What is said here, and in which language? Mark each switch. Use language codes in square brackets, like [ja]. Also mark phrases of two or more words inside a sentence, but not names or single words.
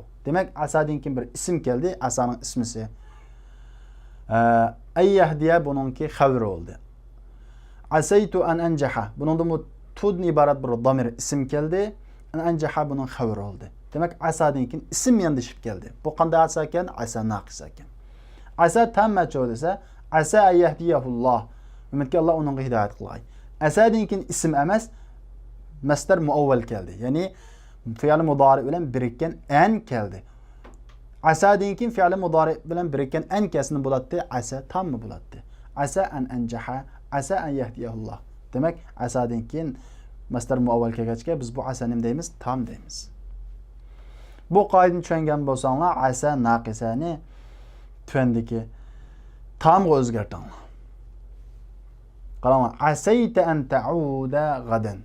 [uz] Demak, asadan keyin bir ism keldi, asaning ismisi. Ayyahdiya buningki xabar oldi. [ar] عسيت أن أنجح. [uz] Buningda tudni iborat bir damir ism keldi. [ar] أن أنجح [uz] buning xabar oldi. Demak, asadan keyin ism yondashib keldi. Bu qanday asa ekan? Asa naqis ekan. Asa tamma desa, [ar] عسى أيهديه الله. [uz] Umidki Alloh uningga hidoyat qilay. Asadan keyin ism emas, masdar muavval keldi. Ya'ni fi'l mudari bilan birikkan an keldi. Asadan keyin fi'l mudari bilan birikkan an kasni bo'ladi, asa tammi bo'ladi. [ar] عسى أن أنجح، عسى أن يهديه الله. [uz] Demak, asadan keyin masdar muavval kelgachga biz bu asa nim deymiz? Tam deymiz. Bu qoidani tushungan bo'lsanglar, asa naqisani tuandiki tamga o'zgartinglar. [ar] Qarang, عسيت أن تعود غدا.